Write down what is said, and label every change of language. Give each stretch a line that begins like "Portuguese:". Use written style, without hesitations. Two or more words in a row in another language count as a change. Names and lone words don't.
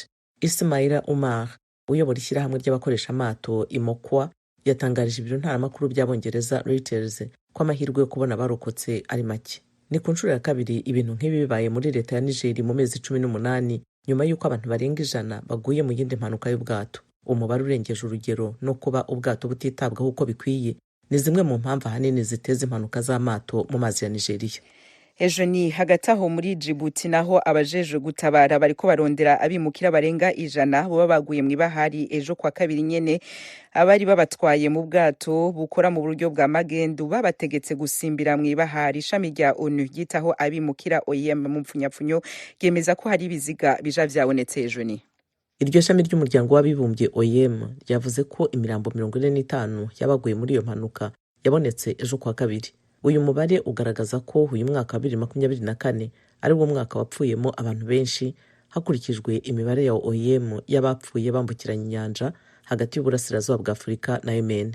Kinyarwanda: Ismaila Umar uyobora ishyirahamwe ry'abakoresha amato Imokwa yatangarije ibiro ntaramakuru by'abongereza Reuters ko amahirwe yo kubona barokotse ari make. Ni ku nshuro ya kabiri ibintu nk'ibi bibaye muri leta ya Nigeria mu mezi 18 nyuma y'uko abantu barenga 100 baguye mu yindi mpanuka y'ubwato. Umubare urengeje urugero no kuba ubwato butitabwaho uko bikwiye ni zimwe mu mpamvu ahanini ziteza impanuka z'amato mu mazi ya Nigeria.
Rundi: Ejo ni hagati aho muri Djibouti naho abajejwe gutabara bariko barondera abimukira barenga 100 bo baguye mu ibahari ejo kwa kabiri nyene. Abari babatwaye mu bwato bukora mu buryo bwa magendu babategetse gusimbira mu ibahari. Ishami rya ONU ryitaho abimukira OIM mu mpfunyapfunyo yemeza ko hari ibiziga bija vyabonetse ejo ni. Iryo shami ry'umuryango w'abibumbye OIM ryavuze ko imirambo 45 yabaguye muri iyo mpanuka yabonetse ejo kwa kabiri.
Kinyarwanda: Uyu mubare ugaragaza ko uyu mwaka wa 2024 ari wo mwaka wapfuyemo abantu benshi hakurikijwe imibare ya OIM y'abapfuye bambukiranya inyanja hagati y'uburasirazuba bwa Afurika na Yemen.